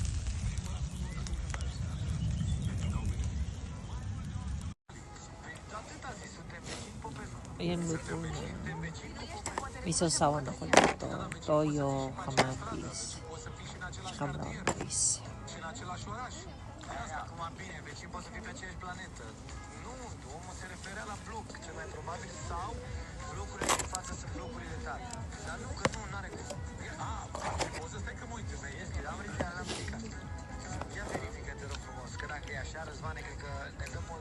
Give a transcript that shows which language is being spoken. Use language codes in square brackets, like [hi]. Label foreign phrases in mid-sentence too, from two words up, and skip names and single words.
[tl] Ayan, luto na. May sasawan ako dito. Toyo, kamatis, tsaka [en] brown rice. [ro] Acum bine, vecin poate să fie pe aceeași planetă. Nu, omul se referea la bloc, cel mai probabil, sau blocurile de față sunt blocurile tale. Dar nu, că nu, n-are cum. O să stai că mă uit, înveiesc, am ridicat la muzica. Ia verifică, te rog frumos, că dacă e așa, Răzvane, cred că ne dăm o...